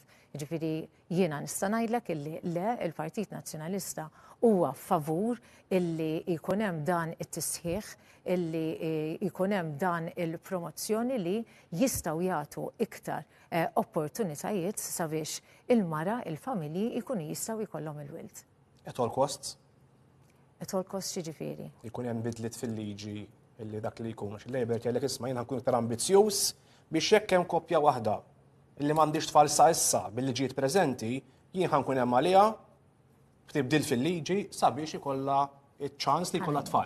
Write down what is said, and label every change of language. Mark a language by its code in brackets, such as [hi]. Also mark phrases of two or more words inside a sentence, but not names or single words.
[mt] Ġifiri, jiena nista' ngħidlek illi le il-Partit Nazzjonalista huwa favur illi jkun hemm dan it-tisħiħ, illi jkun hemm dan il-promozzjoni li jistgħu jagħtu iktar opportunitajiet sabiex il-mara, il-familji jkunu jistgħu jkollhom il-wild. [en] At all costs? At all costs ġifieri. [mt] Jkun hemm bidliet fil-liġi illi dak li jkun il-Labor jgħidlek isma' jiena nkun iktar ambizzjuż biex hekk hemm koppja waħda illi m'għandix tfal sa issa bil-liġijiet preżenti, jien ħankun hemm għaliha tibdil fil-liġi sabiex ikollha iċ-ċans li jkollha tfal.